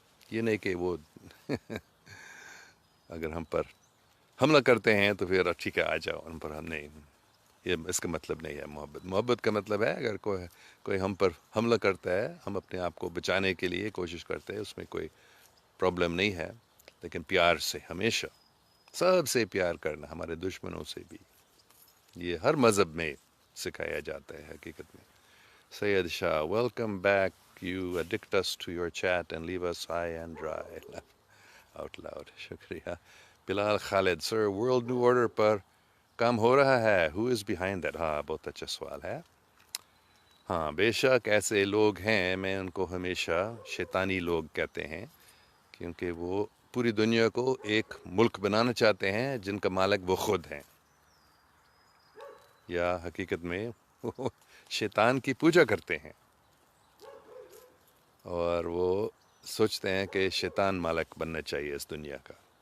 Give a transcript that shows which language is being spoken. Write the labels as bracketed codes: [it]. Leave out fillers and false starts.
[ur] یہ نہیں کہ وہ اگر ہم پر حملہ کرتے ہیں تو پھر ٹھیک ہے آ جاؤ ان پر, ہم نہیں, یہ اس کا مطلب نہیں ہے محبت کا مطلب ہے اگر کوئی ہم پر حملہ کرتا ہے, ہم اپنے آپ کو بچانے کے لیے کوشش کرتے ہیں, اس میں کوئی پرابلم نہیں ہے. لیکن پیار سے, ہمیشہ سب سے پیار کرنا, ہمارے دشمنوں سے بھی, یہ ہر مذہب میں سکھایا جاتا ہے حقیقت میں. [en] Syed Shah, welcome back, you addict us to your chat and leave us high and dry out loud. [ur] شکریہ. بلال خالد, سر ورلڈ نیو آرڈر پر کام ہو رہا ہے, [en] Who is behind that? [ur] ہاں, بہت اچھا سوال ہے. ہاں, بے شک ایسے لوگ ہیں, میں ان کو ہمیشہ شیطانی لوگ کہتے ہیں, کیونکہ وہ پوری دنیا کو ایک ملک بنانا چاہتے ہیں جن کا مالک وہ خود ہیں, یا حقیقت میں وہ شیطان کی پوجا کرتے ہیں, اور وہ سوچتے ہیں کہ شیطان مالک بننا چاہیے اس دنیا کا.